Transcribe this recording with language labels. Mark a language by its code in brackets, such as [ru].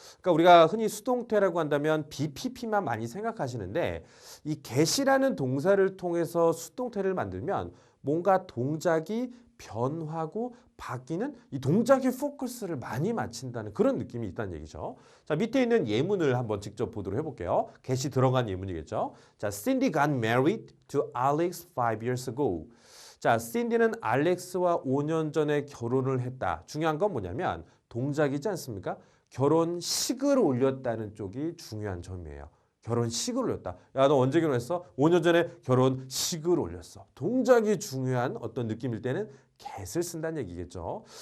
[ko] 그러니까 우리가 흔히 수동태라고 한다면 BPP만 많이 생각하시는데 이 get이라는 동사를 통해서 수동태를 만들면 뭔가 동작이 변화하고 바뀌는 이 동작의 포커스를 많이 맞춘다는 그런 느낌이 있다는 얘기죠. 자, 밑에 있는 예문을 한번 직접 보도록 해볼게요. get이 들어간 예문이겠죠. [en] 자, Cindy got married to Alex 5 years ago. [ko] 자, 신디는 알렉스와 5년 전에 결혼을 했다. 중요한 건 뭐냐면 동작이지 않습니까? 결혼식을 올렸다는 쪽이 중요한 점이에요. 결혼식을 올렸다. 야, 너 언제 결혼했어? 5년 전에 결혼식을 올렸어. 동작이 중요한 어떤 느낌일 때는 get을 쓴다는 얘기겠죠.